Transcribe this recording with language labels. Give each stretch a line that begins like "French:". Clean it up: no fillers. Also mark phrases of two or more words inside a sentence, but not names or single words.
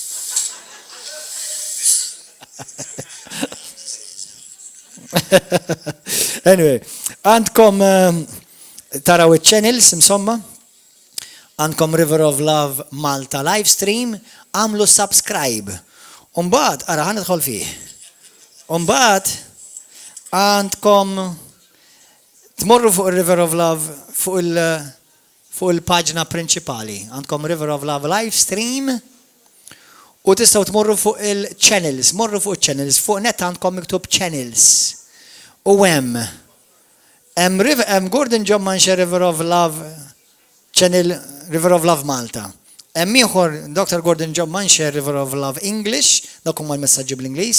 Maltese: Anyway, għandkom taraw il-channels, insomma, għandkom River of Love Malta live stream, għamlu subscribe. Umbagħad, ara ħan idħol fih. Umbagħad għandkom tmorru fuq il-River of Love fuq il-paġna prinċipali. Għandkom River of Love live stream u tistgħu tmorru fuq il-channels, morru fuq il-channels, fuq net għandkom miktub channels. U hemm Gordon John Manche River of Love Channel River of Love Malta. Hemm ieħor Dr. Gordon John Manche River of Love English, dak huma l-messaġġi bl-Ingliż.